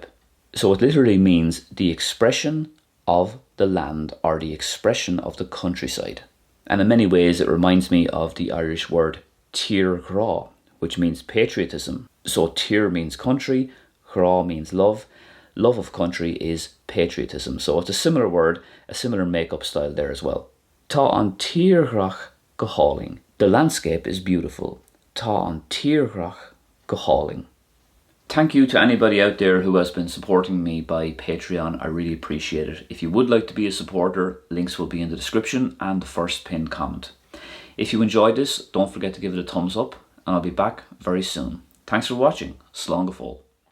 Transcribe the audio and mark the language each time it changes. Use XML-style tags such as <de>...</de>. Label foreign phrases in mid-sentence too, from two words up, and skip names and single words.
<en>So it literally means the expression of the land or the expression of the countryside. And in many ways it reminds me of the Irish word</en> <ga>tír gra,</ga> <en>which means patriotism. So tír means country, gra means love. Love of country is patriotism. So it's a similar word, a similar make-up style there as well.</en> <ga>Tá an tíorgrach go háling.</ga> <en>The landscape is beautiful.</en> <ga>Tá an tíorgrach go háling.</ga> <en>Thank you to anybody out there who has been supporting me by Patreon. I really appreciate it. If you would like to be a supporter, links will be in the description and the first pinned comment. If you enjoyed this, don't forget to give it a thumbs up, and I'll be back very soon. Thanks for watching.</en> <ga>Slán go fóill.</ga>